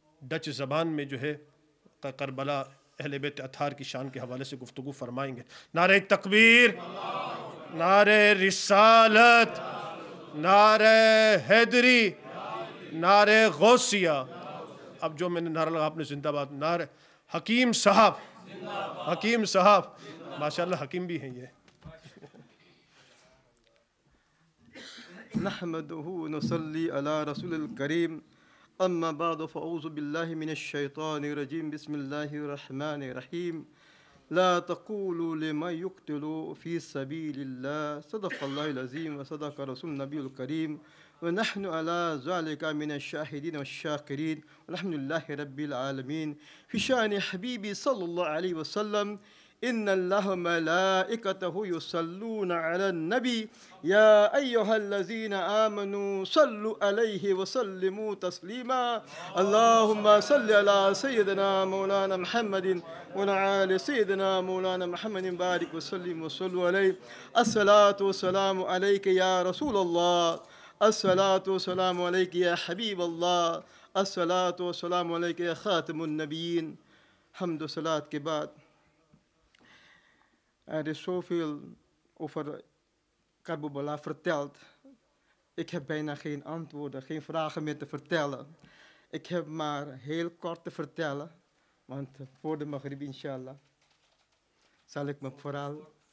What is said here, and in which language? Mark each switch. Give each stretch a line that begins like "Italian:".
Urdu: Dutch زبان میں جو ہے کربلا اہل بیت اطہار کی شان کے حوالے سے گفتگو فرمائیں گے۔ نعرہ تکبیر، نعرہ رسالت، نعرہ حیدری، نعرہ غوثیہ۔ اب جو میں نے نعرہ لگا آپ نے زندہ باد، نعرہ حکیم صاحب، حکیم صاحب، ماشاءاللہ حکیم بھی ہیں یہ۔
Arabic: نحمده نصلي على رسول الكريم أما بعد فأعوذ بالله من الشيطان الرجيم بسم الله الرحمن الرحيم لا تقولوا لمن يقتل في سبيل الله صدق الله العظيم وصدق رسول النبي الكريم ونحن على ذلك من الشاهدين والشاكرين والحمد لله رب العالمين في شأن حبيبي صلى الله عليه وسلم إن الله ملائكته يصلون على النبي يا أيها الذين آمنوا صلوا عليه وسلموا تسليما اللهم صل على سيدنا مولانا محمد وعلى آل سيدنا مولانا محمد بارك وسلم وصلوا عليه الصلاة والسلام عليك يا رسول الله الصلاة والسلام عليك يا حبيب الله الصلاة والسلام عليك يا خاتم النبيين.
Urdu: حمد و صلات کے بعد
Dutch: er is zoveel over Karbala verteld. Ik heb bijna geen antwoorden, geen vragen meer te vertellen. Ik heb maar heel kort te vertellen, want voor de Maghrib inshallah zal ik me vooral...